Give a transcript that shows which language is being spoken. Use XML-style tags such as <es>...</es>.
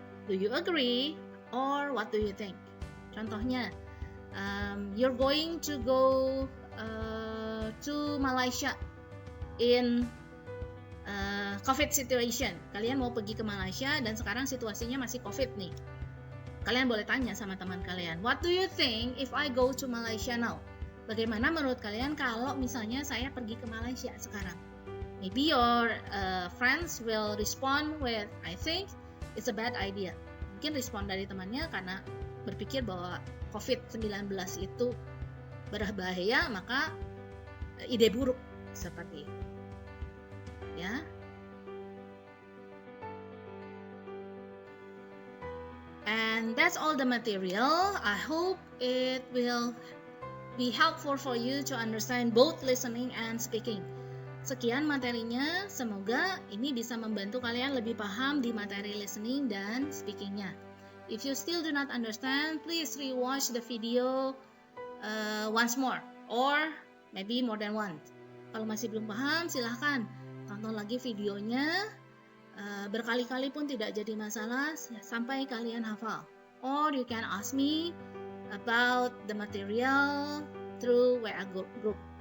<en>Do you agree or what do you think? Contohnya, you're going to go to Malaysia in COVID situation.</en> <id>Kalian mau pergi ke Malaysia dan sekarang situasinya masih COVID nih. Kalian boleh tanya sama teman kalian,</id> <en>what do you think if I go to Malaysia now?</en> <id>Bagaimana menurut kalian kalau misalnya saya pergi ke Malaysia sekarang?</id> <en>Maybe your friends will respond with, I think it's a bad idea.</en> <id>Mungkin respon dari temannya karena berpikir bahwa COVID-19 itu berbahaya, maka ide buruk seperti itu. Ya.</id> <en>And that's all the material. I hope it will be helpful for you to understand both listening and speaking.</en> <id>Sekian materinya, semoga ini bisa membantu kalian lebih paham di materi listening dan speakingnya.</id> <en>If you still do not understand, please rewatch the video once more or maybe more than once.</en> <id>Kalau masih belum paham, silahkan tonton lagi videonya. Berkali-kali pun tidak jadi masalah sampai kalian hafal.</id> <en>Or you can ask me about the material through WA group.</en>